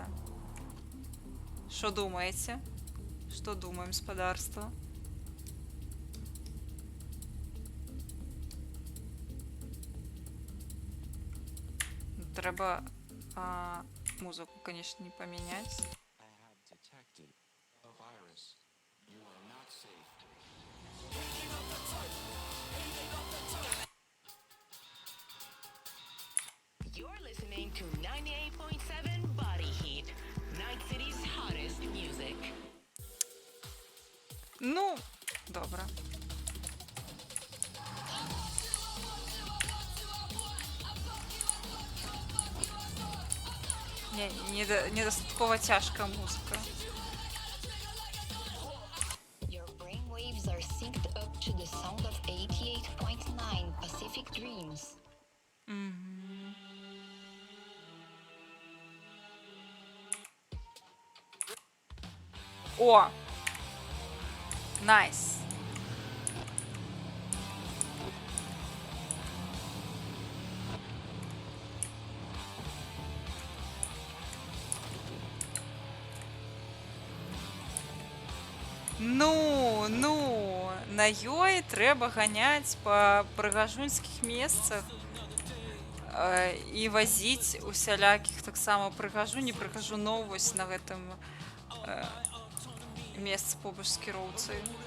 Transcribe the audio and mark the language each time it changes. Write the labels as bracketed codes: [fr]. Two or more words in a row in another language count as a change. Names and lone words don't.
[be] Што думаеце? Што думаем, спадарства? Трэба музыку, конечно, не памяняць. [en] You're listening to 98.7 Body Heat, Night City's hottest music. [uk] Ну, добре. Недостаткова тяжка музика. [en] Your brainwaves are synced up to the sound of 88.9 Pacific Dreams. О! [be] Найс. Ну, на ёй трэба ганяць па прыгажунскіх месцах і вазіць усялякіх таксама прыгажу, не прыгажуноў вось на гэтым месцы побач з кіроўцай.